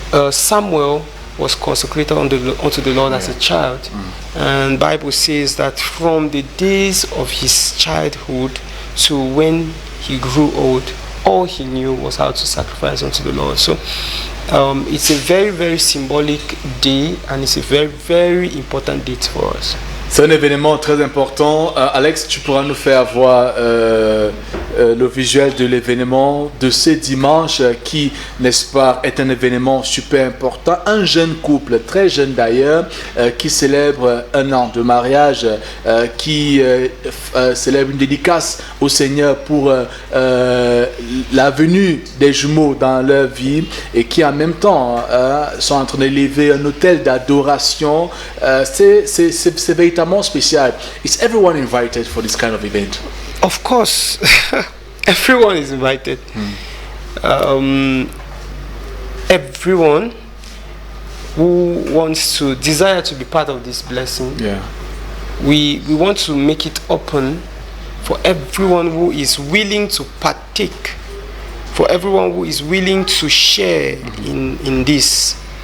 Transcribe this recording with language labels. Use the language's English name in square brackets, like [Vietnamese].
[English] Samuel was consecrated unto the Lord as a child, and Bible says that from the days of his childhood to when he grew old, all he knew was how to sacrifice unto the Lord. So it's a very, very symbolic day, and it's a very, very important date for us. [French] C'est un événement très important. Alex, tu pourras nous faire voir le visuel de l'événement de ce dimanche qui, n'est-ce pas, est un événement super important. Un jeune couple, très jeune d'ailleurs, qui célèbre 1 an de mariage, qui célèbre une dédicace au Seigneur pour la venue des jumeaux dans leur vie et qui en même temps sont en train d'élever un autel d'adoration. C'est véritablement spécial. [English] Is everyone invited for this kind of event? Of course, everyone is invited. Everyone who wants to desire to be part of this blessing. Yeah. We want to make it open for everyone who is willing to partake, for everyone who is willing to share in this.